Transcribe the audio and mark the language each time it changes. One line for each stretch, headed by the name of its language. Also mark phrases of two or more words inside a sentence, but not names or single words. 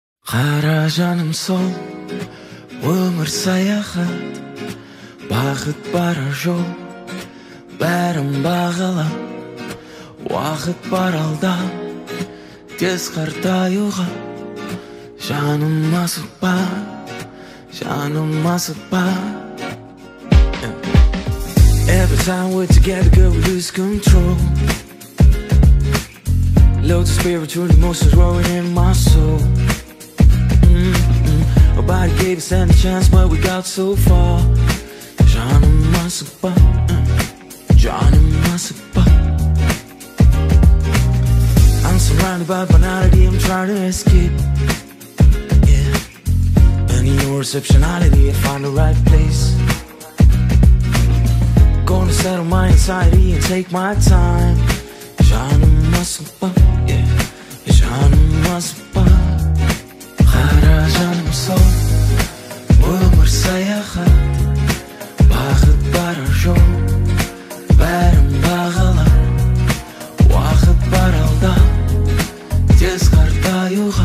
Kazakh: Қара жаным сол, өмір саяхат, бақыт барар жол, бәрін бағалап, уақыт бар алда, тез қартаюға. Жаным асықпа, жаным асықпа.
English: Every time we're together, girl, we lose control. Loads of spiritual emotions rolling in my soul. Nobody gave us any chance, but we got so far.
Kazakh: Жаным асықпа, жаным асықпа.
English: I'm surrounded by banality, I'm trying to escape. Yeah, and in your exceptionality, I find the right place. Gonna settle my anxiety and take my time.
Kazakh: Жаным асықпа, yeah, жаным асықпа. Қара жаным сол, өмір саяхат, бақыт барар жол, бәрін бағалап, уақыт бар алда, тез қартаюға.